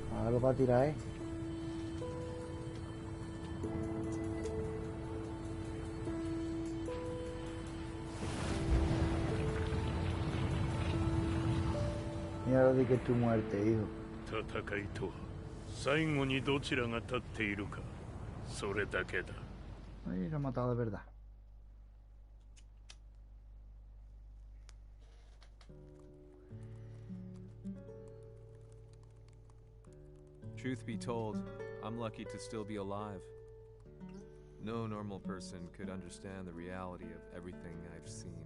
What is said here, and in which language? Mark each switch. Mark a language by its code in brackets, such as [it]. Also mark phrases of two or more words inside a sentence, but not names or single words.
[es] Algo para tirar, ¿eh? Mira lo de que es tu muerte, hijo. [ja] 戦いとは最後にどちらが立っているかそれだけだ。 [es] Ay, lo ha matado de verdad. [en] Truth be told, I'm lucky to still be alive. No normal person could understand the reality of everything I've seen.